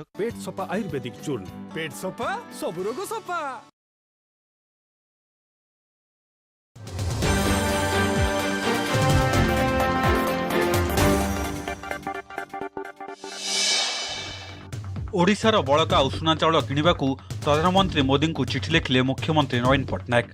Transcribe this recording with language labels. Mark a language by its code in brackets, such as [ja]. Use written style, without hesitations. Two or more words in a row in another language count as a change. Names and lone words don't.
[hi] पेट सफा आयुर्वेदिक चूर्ण पेट सफा सब रोग सफा। [or] ଓଡ଼ିଶାର ବଡ଼କା ଉଷୁନା ଚାଉଳ କିଣିବାକୁ ପ୍ରଧାନମନ୍ତ୍ରୀ ମୋଦୀ କୁ ଚିଠି ଲେଖିଲେ ମୁଖ୍ୟମନ୍ତ୍ରୀ ନବୀନ ପଟ୍ଟନାୟକ।